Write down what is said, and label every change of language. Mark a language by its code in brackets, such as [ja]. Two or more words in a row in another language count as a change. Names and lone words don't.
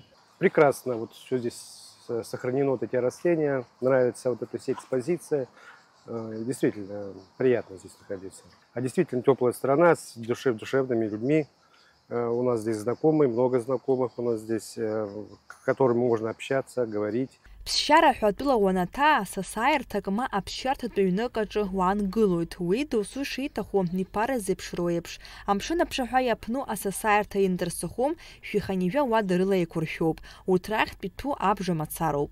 [ru] Прекрасно, вот все здесь сохранено, вот эти растения, нравится вот эта вся экспозиция. Действительно приятно здесь находиться. А действительно теплая страна с душевными людьми. У нас здесь знакомые, много знакомых у нас здесь, с которыми можно общаться, говорить. [ab] Ԥсшьара ҳәатәыла уанаҭаа сасааирҭак ма аԥсшьарҭатә ҩнык аҿы уаангылоит. Уи досу шиҭаху иԥара зеиԥшроу еиԥш. Амшын аԥшаҳәа иаԥну асасааирҭа индырсыхәом, шәиханижәа уа дырыла еиқәыршәоуп. Урҭ рахьтә иҭәу абжа мацароуп.